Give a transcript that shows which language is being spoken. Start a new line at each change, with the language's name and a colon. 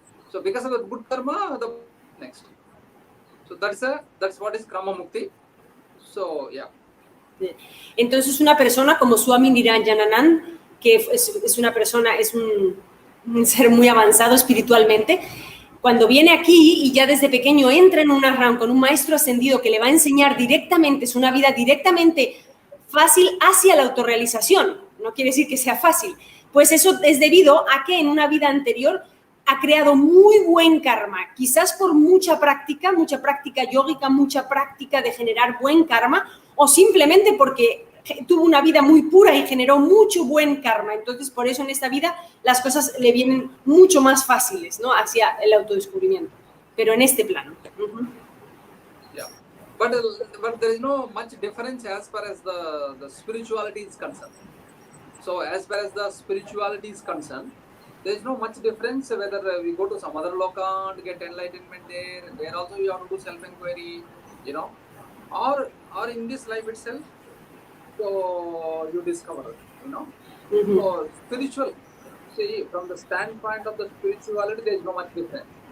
English: So because of the good karma, the next. So that's what is Krama Mukti. So yeah.
Spanish: Entonces una persona como Swamy Dayanandaji, que es una persona, es un ser muy avanzado espiritualmente, cuando viene aquí y ya desde pequeño entra en una RAM con un maestro ascendido que le va a enseñar directamente, es una vida directamente fácil hacia la autorrealización, no quiere decir que sea fácil, pues eso es debido a que en una vida anterior ha creado muy buen karma, quizás por mucha práctica yógica, mucha práctica de generar buen karma, o simplemente porque tuvo una vida muy pura y generó mucho buen karma. Entonces, por eso en esta vida las cosas le vienen mucho más fáciles, ¿no? Hacia el autodescubrimiento, pero en este plano.
English: Yeah. But there is no much difference as far as the spirituality is concerned. So as far as the spirituality is concerned, there is no much difference whether we go to some other loka and get enlightenment there also you have to do self-inquiry, or in this life itself, so you discover, So spiritual, see, from the standpoint of the spirituality, there is no much difference.